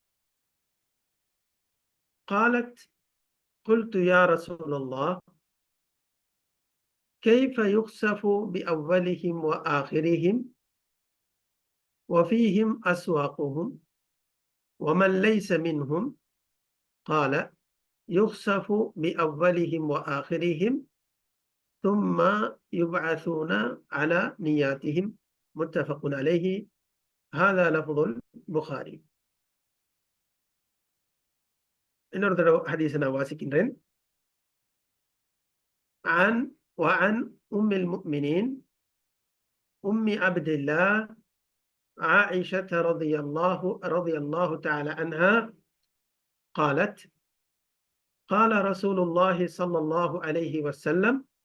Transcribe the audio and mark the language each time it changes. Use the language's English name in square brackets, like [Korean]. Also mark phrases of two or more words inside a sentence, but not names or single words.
[Arabic] قالت: قلت يا رسول الله كيف يخسف بأولهم وآخرهم وفيهم أسواقهم ومن ليس منهم؟ قال: يخسف بأولهم وآخرهم ثم يبعثون على نياتهم. متفق عليه. هذا لفظ البخاري. [Tamil] இன்னொரு தடவை ஹதீஸை நான் வாசிக்கின்றேன். [Arabic] وعن أم المؤمنين أم عبد الله عائشة رضي الله تعالى عنها قالت: قال رسول الله صلى الله عليه وسلم: